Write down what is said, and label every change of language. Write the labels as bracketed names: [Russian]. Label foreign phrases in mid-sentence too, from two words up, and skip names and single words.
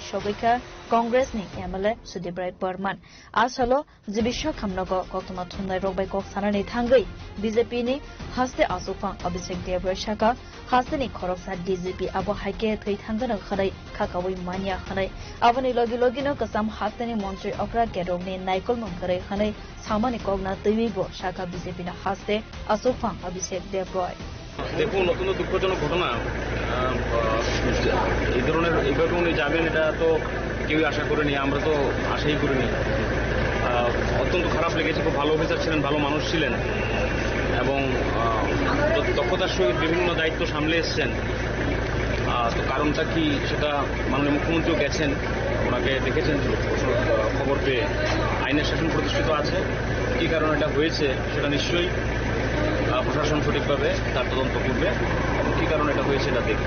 [Kok Borok] shogoika Congress ni MLA Sudibrai Burman asalo Jibisha Khamnago koktuma thunai rokbai kok sanani thangai BJP ni Haste Asufang Abhishek Debroy shaka Haste ni Khoroksa DGP abo haike thai thangana khanai khakawai mania khanai aboni logi no kasam Haste ni Montri Okra Kerong ni Naikol Mangkare khanai samani kogna tuibo shaka BJP na Haste Asufang Abhishek Debroy [Bangla] দেখুন অত্যন্ত দুঃখজনক ঘটনা এই ধরনের এইভাবে উনি যাবেন এটা তো কেউই আশা করেনি আমরা তো আশাই করিনি অত্যন্ত খারাপ লেগেছে খুব ভালো অফিসার ছিলেন ভালো মানুষ ছিলেন এবং দক্ষতার সহিত বিভিন্ন দায়িত্ব সামলে এসছেন তো কারণটা কি সেটা মাননীয় মুখ্যমন্ত্রীও গেছেন ওনাকে দেখেছেন খবর পেয়ে আইনের শাসন প্রতিষ্ঠিত আছে কি কারণে এটা হয়েছে সেটা নিশ্চয়ই প্রশাসন সঠিকভাবে তার তদন্ত করবে এবং কি কারণে এটা হয়েছে এটা দেখবে